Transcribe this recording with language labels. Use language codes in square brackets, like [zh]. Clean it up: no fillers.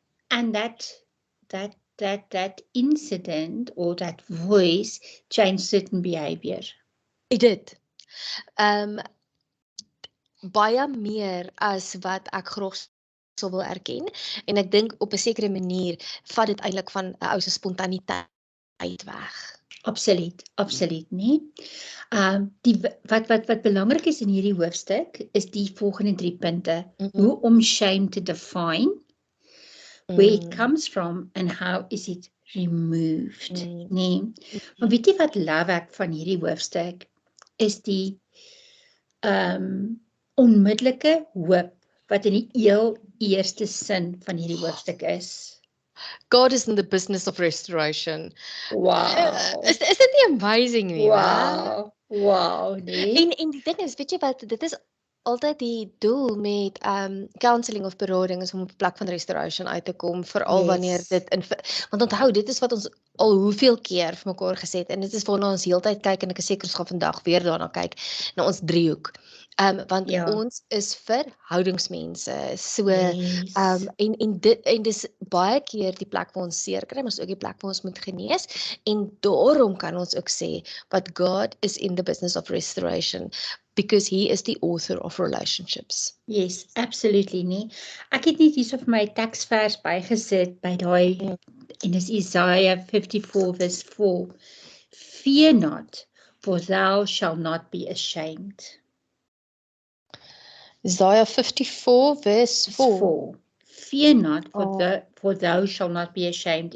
[en] and that incident or that voice changed certain behavior. [af] Dit baie meer as wat ek graag sou wil erken, en ek dink op 'n sekere manier vat dit eintlik van 'n ou se spontaniteit weg. Absoluut nie. Wat belangrik is in hierdie hoofstuk is die volgende 3 punte. Hoe om shame te define, [en] where it comes from and how is it removed. [af] Nee. Maar weet jy wat love ek van hierdie hoofstuk is die onmiddellike hoop wat in die heel eerste sin van hierdie hoofstuk is. [en] God is in the business of restoration. Wow. [af] Is dit nie amazing nie? Wow, nee. En die ding is, weet jy wat, dit is altyd die doel met counseling of berading is om op 'n plek van restoration uit te kom, veral wanneer dit want onthou, dit is wat ons al hoeveel keer vir mekaar gesê het, en dit is waarna ons heeltyd kyk, en ek is seker ons gaan vandag weer daarna kyk, na ons driehoek. Want ons is verhoudingsmense, so en dis baie keer die plek waar ons seer kry, maar is ook die plek waar ons moet genees, en daarom kan ons ook sê, [en] but God is in the business of restoration, because he is the author of relationships. Yes, absolutely nie. [af] Ek het net hierso vir my teksvers bygesit by daai, en dis Isaiah 54 verse 4. [en] Fear not, for thou shalt not be ashamed. Isaiah 54 verse 4. Fear not, for thou shalt not be ashamed.